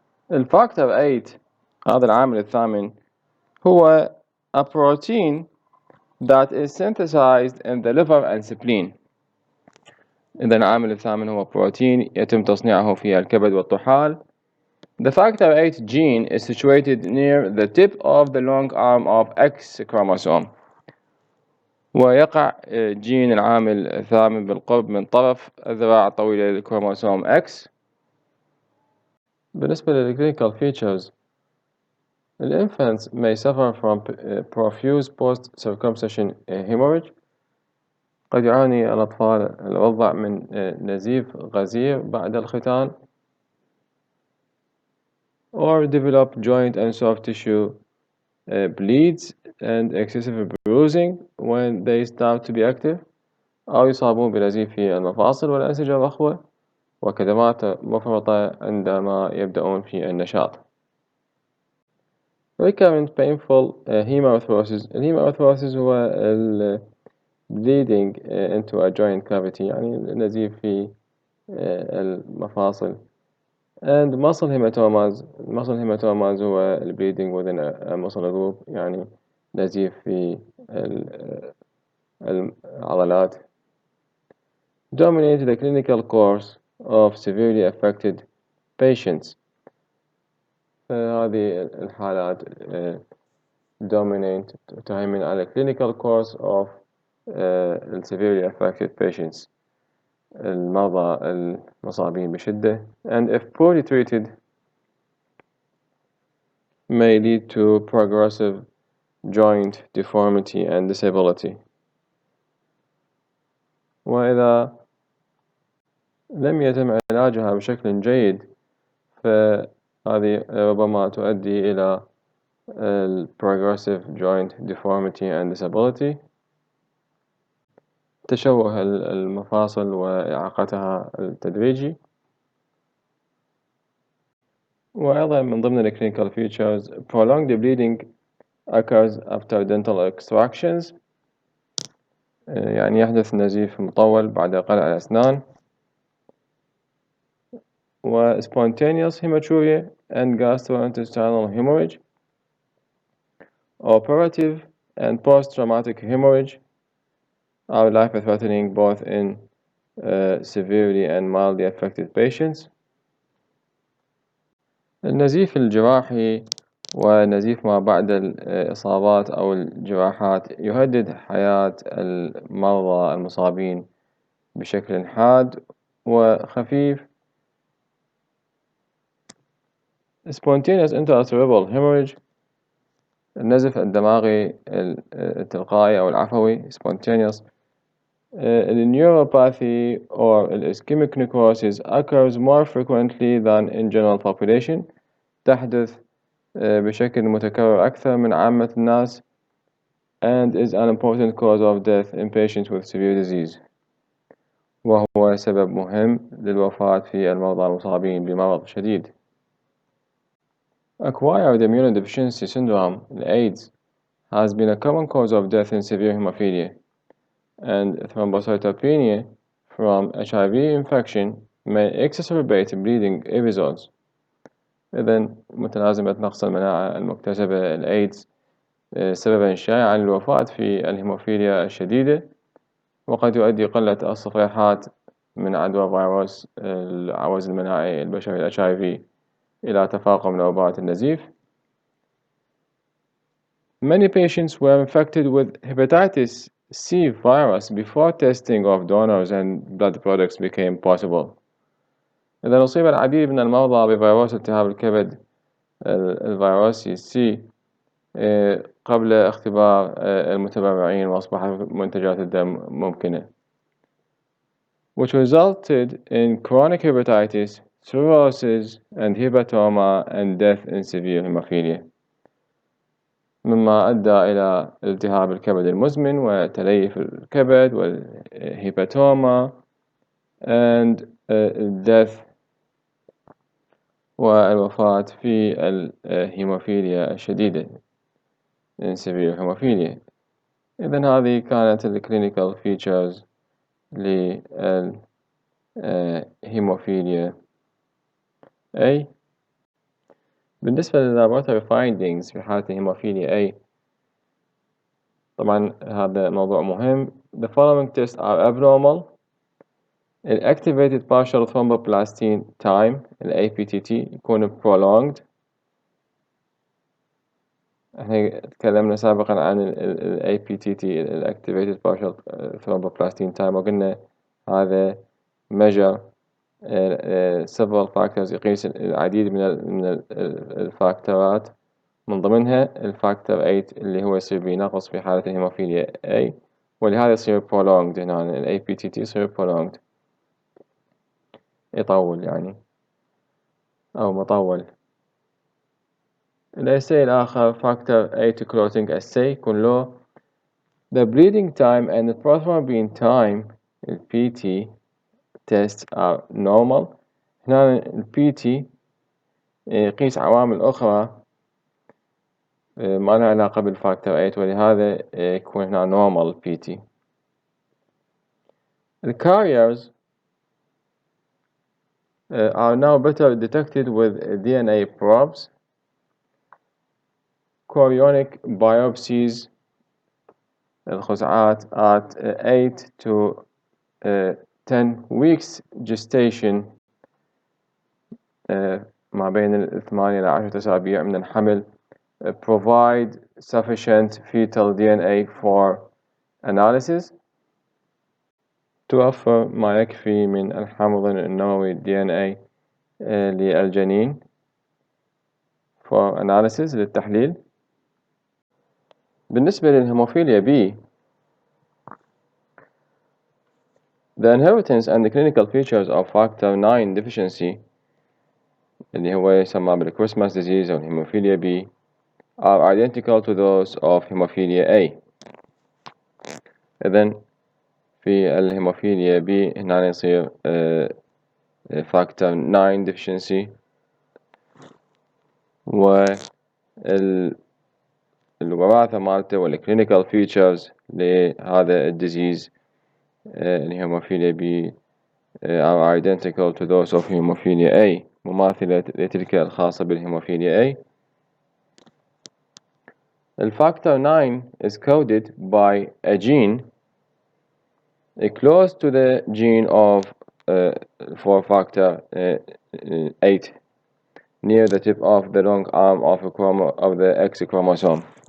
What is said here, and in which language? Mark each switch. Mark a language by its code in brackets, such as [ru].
[ar] الفاكتور 8 هذا العامل الثامن هو [en] a protein that is synthesized in the liver and spleen. [ar] إذا العامل الثامن هو بروتين يتم تصنيعه في الكبد والطحال. [en] The factor 8 gene is situated near the tip of the long arm of X chromosome. [ar] ويقع جين العامل الثامن بالقرب من طرف الذراع الطويلة للكروموسوم X. بالنسبة لل [en] clinical features، infants may suffer from profuse post-circumcision hemorrhage. [ar] قد يعاني الأطفال الرضع من نزيف غزير بعد الختان. [en] Or develop joint and soft tissue bleeds and excessive bruising when they start to be active. [ar] أو يصابون بنزيف في المفاصل والأنسجة الرخوة وكدمات مفرطة عندما يبدأون في النشاط. [en] Recurrent painful hemarthrosis. [ar] الهيمارثروسيس هو [en] bleeding into a joint cavity، [ar] يعني نزيف في المفاصل. [en] And muscle hematomas. Muscle hematomas هو bleeding within a muscle group، [ar] يعني نزيف في العضلات. [en] Dominate the clinical course of severely affected patients. [ar] هذه الحالات [en] dominate [ar] تهيمن على [en] clinical course of severely affected patients، [ar] المرضى المصابين بشدة. [en] And if poorly treated may lead to progressive joint deformity and disability. [ar] وإذا لم يتم علاجها بشكل جيد فهذه ربما تؤدي إلى [en] progressive joint deformity and disability، [ar] تشوه المفاصل وإعاقتها التدريجي. وأيضا من ضمن ال [en] clinical features prolonged bleeding occurs after dental extractions، [ar] يعني يحدث نزيف مطول بعد قلع الأسنان. [en] و spontaneous hematuria and gastrointestinal hemorrhage, operative and post-traumatic hemorrhage are life-threatening both in severely and mildly affected patients. [ar] النزيف الجراحي ونزيف ما بعد الإصابات أو الجراحات يهدد حياة المرضى المصابين بشكل حاد وخفيف. [en] spontaneous intracerebral hemorrhage [ar] النزف الدماغي التلقائي أو العفوي [en] spontaneous. The neuropathy or ischemic necrosis occurs more frequently than in general population. [ar] تحدث بشكل متكرر أكثر من عامة الناس [en] and is an important cause of death in patients with severe disease. [ar] وهو سبب مهم للوفاة في المرضى المصابين بمرض شديد. [en] Acquired immunodeficiency syndrome, AIDS, has been a common cause of death in severe hemophilia, and thrombocytopenia from HIV infection may exacerbate bleeding episodes. [ar] إذن متلازمة نقص المناعة المكتسبة الإيدز سببا شائعا للوفاة في الهيموفيليا الشديدة، وقد يؤدي قلة الصفيحات من عدوى فيروس العوز المناعي البشري HIV إلى تفاقم نوبات النزيف. [en] Many patients were infected with hepatitis C virus before testing of donors and blood products became possible. [ar] إذا أصيب العديد من المرضى بفيروس التهاب الكبد الفيروسي C قبل اختبار المتبرعين وأصبحت منتجات الدم ممكنة، [en] which resulted in chronic hepatitis, cirrhosis, and hepatoma and death in severe hemophilia. [ar] مما أدى إلى التهاب الكبد المزمن وتليف الكبد والهيباتوما [en] and death [ar] والوفاة في الهيموفيليا الشديدة [en] in severe hemophilia. [ar] إذن هذه كانت الكلينيكال فيتشرز للهيموفيليا A. بالنسبة لللابوراتوري findings في حالة الهيموفيليا A، طبعا هذا موضوع مهم. [en] The following tests are abnormal. Activated partial thromboplastin time APTT يكون prolonged. [ar] احنا تكلمنا سابقا عن APTT Activated partial thromboplastin time وقلنا هذا [en] measure several factors [ar] يقيس العديد من الفاكتورات، من ضمنها الفاكتور 8 اللي هو يصير بنقص في حالة الهيموفيليا A، ولهذا يصير prolonged هنا ال APTT يصير prolonged يطول يعني أو مطول. الأساي الآخر [en] factor 8 clotting assay [ar] يكون له [en] the bleeding time and the prothrombin time ال PT tests are normal. [ar] هنا ال PT يقيس عوامل أخرى ما لها علاقة بالفاكتور 8 ولهذا يكون هنا normal PT. [en] The carriers are now better detected with DNA probes. Chorionic biopsies [ar] الخزعات [en] at 8 to 10 weeks gestation [ar] ما بين 8 إلى 10 أسابيع من الحمل [en] provide sufficient fetal DNA for analysis. [ar] توفر ما يكفي من الحمض النووي DNA للجنين [en] for analysis [ar] للتحليل. بالنسبة للهيموفيليا B، [en] the inheritance and the clinical features of factor 9 deficiency [ar] اللي هو يسمى بالكريسماس disease أو الهيموفيليا B [en] are identical to those of hemophilia A. [ar] إذن في الهيموفيليا B هنا يصير [en] factor 9 deficiency، [ar] والوراثة مالته وال [en] clinical features [ar] لهذا الديزيز الهيموفيليا B [en] are identical to those of hemophilia A [ar] مماثلة لتلك الخاصة بالهيموفيليا A. [en] الفاكتور 9 is coded by a gene close to the gene of for factor 8 near the tip of the long arm of the X chromosome.